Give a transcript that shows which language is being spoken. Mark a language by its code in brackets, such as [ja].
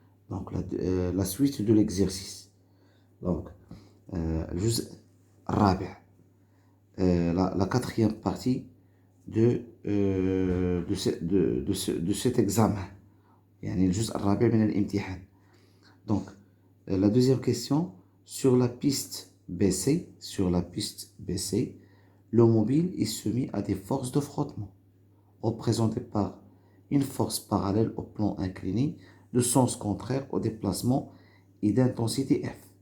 [fr] Donc la suite de l'exercice. Donc [ar] الجزء الرابع، [fr] la quatrième partie de cet examen. [ar] يعني الجزء الرابع من الامتحان. [fr] Donc la deuxième question, sur la piste BC, le mobile est soumis à des forces de frottement représentées par une force parallèle au plan incliné de sens contraire au déplacement et d'intensité F.